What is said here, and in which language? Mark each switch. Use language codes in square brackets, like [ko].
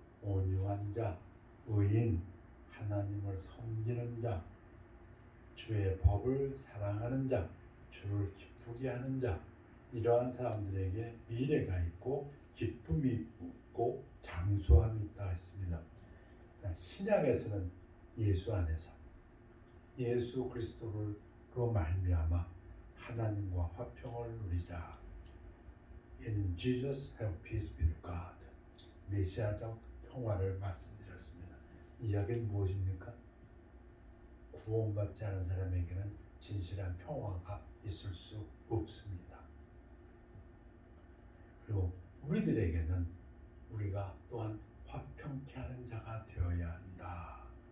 [ko] 온유한 자, 의인, 하나님을 섬기는 자, 주의 법을 사랑하는 자, 주를 기쁘게 하는 자, 이러한 사람들에게 미래가 있고 기쁨이 있고 장수함이 있다 했습니다. 신약에서는 예수 안에서 예수 그리스도로 말미암아 하나님과 화평을 누리자. [en] In Jesus have peace with God. [ko] 메시아적 평화를 말씀드렸습니다. 이 이야기는 무엇입니까? 구원받지 않은 사람에게는 진실한 평화가 있을 수 없습니다. 그리고 우리들에게는 우리가 또한 화평케 하는 자가 되어야 한다.